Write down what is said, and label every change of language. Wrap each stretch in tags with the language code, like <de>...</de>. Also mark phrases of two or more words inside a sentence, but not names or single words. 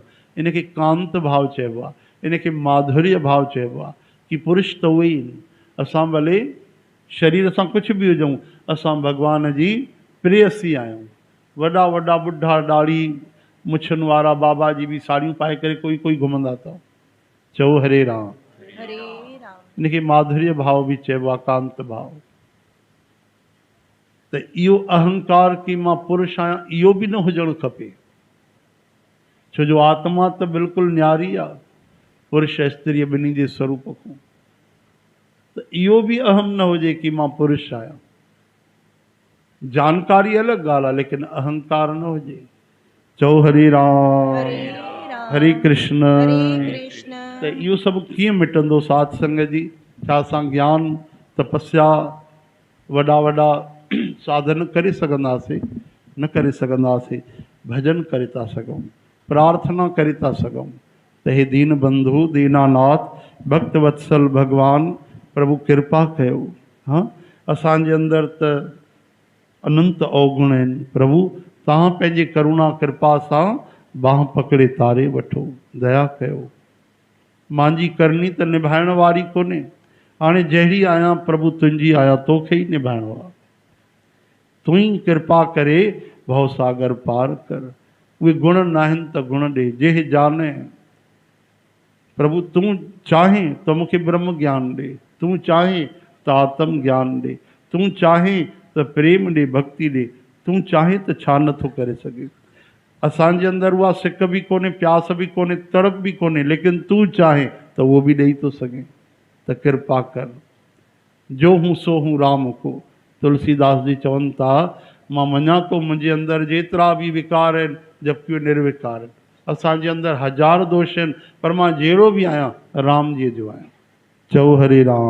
<sd>इनखे कांत भाव चइबो आहे, इनखे माधुर्य भाव चइबो आहे कि पुरुष त उहे ई आहिनि। असां भले शरीर सां कुझु बि हुजूं, असां भॻवान जी प्रेयसी आहियूं। वॾा वॾा ॿुढा ॾाढ़ी मुछनि वारा बाबा जी बि साड़ियूं पाए करे कोई घुमंदा अथव। चओ हरे राम, हरे राम। इनखे माधुर्य भाव बि चइबो आहे, कांत भाव। त इहो अहंकार कि मां पुरुष आहियां, इहो बि न हुजणु खपे। छो जो आत्मा त बिल्कुलु न्यारी आहे पुरुष स्त्री ॿिन्ही जे स्वरूप खां। त इहो बि अहम न हुजे कि मां पुरुष आहियां। जानकारी अलॻि ॻाल्हि आहे, लेकिन अहंकार न हुजे। चओ हरे राम, हरे कृष्ण। त इहो सभु कीअं मिटंदो साध संगत जी? छा असां ज्ञान तपस्या वॾा वॾा साधन करे सघंदासीं? न करे सघंदासीं। भजन करे था सघूं, प्रार्थना करे था सघूं। त हे दीन बंधु दीनानाथ भक्त वत्सल भगवान प्रभु कृपा कयो। हाँ, असांजे अंदरि त अनंत अवगुण आहिनि। प्रभु तव्हां पंहिंजे करुणा कृपा सां बाह पकड़े तारे वठो, दया कयो। मुंहिंजी करणी त निभाइण वारी कोन्हे, हाणे जहिड़ी आहियां प्रभु तुंहिंजी आहियां, तोखे ई निभाइणो आहे। तू ई कृपा करे भवसागर पार कर। उहे गुण न आहिनि त गुण ॾे, जेह जाने। प्रभु तूं चाहें त मूंखे ब्रह्म ज्ञान ॾे, तूं चाहें त आत्म ज्ञान ॾे, तूं चाहें त प्रेम ॾे, भक्ति ॾे, तूं चाहें त छा नथो करे सघे। असांजे अंदरि उहा सिक बि कोन्हे, प्यास बि कोन्हे, तड़प बि कोन्हे, लेकिन तूं चाहें त उहो बि ॾेई थो सघे। त कृपा कर।</sd> <hi>जो हूं सो हूं राम को।</hi> <sd>तुलसीदास जी चवनि था मां मञा थो मुंहिंजे अंदरि जेतिरा बि विकार आहिनि जबकि उहे निर्विकार आहिनि। असांजे अंदरि हज़ार दोष आहिनि, पर मां जहिड़ो बि आहियां राम जी जो आहियां। चओ हरे राम।</sd>